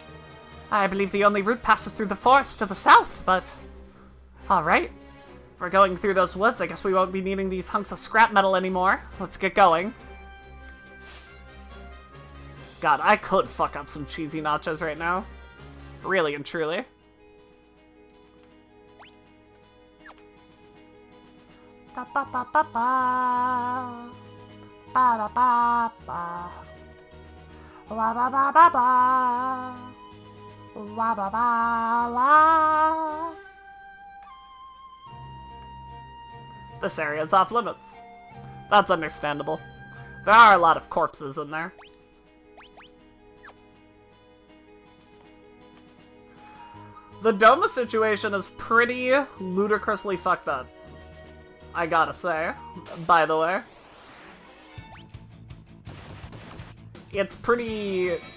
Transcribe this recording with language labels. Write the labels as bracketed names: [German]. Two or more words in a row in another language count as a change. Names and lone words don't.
[English] I believe the only route passes through the forest to the south, but... Alright. If we're going through those woods, I guess we won't be needing these hunks of scrap metal anymore. Let's get going. God, I could fuck up some cheesy nachos right now. Really and truly. Da ba ba ba ba. Ba da ba ba. La ba ba ba ba. La ba ba la. This area is off limits. That's understandable. There are a lot of corpses in there. The Doma situation is pretty ludicrously fucked up. I gotta say, by the way. It's pretty...